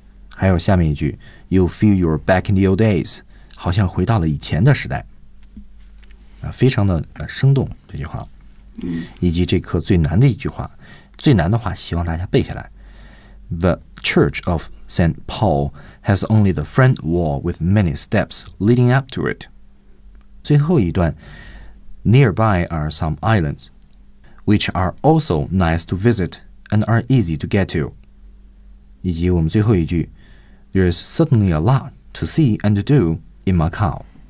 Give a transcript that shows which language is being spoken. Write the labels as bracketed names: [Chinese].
[Chinese] 还有下面一句 [English] You feel you're back in the old days. [Chinese] 好像回到了以前的时代。非常的生动这句话。以及这课最难的一句话，最难的话希望大家背下来。 [English] The Church of St. Paul has only the front wall with many steps leading up to it. [Chinese] 最后一段 [English] Nearby are some islands. Which are also nice to visit and are easy to get to. [Chinese] 以及我们最后一句 [English] There is certainly a lot to see and to do in Macau.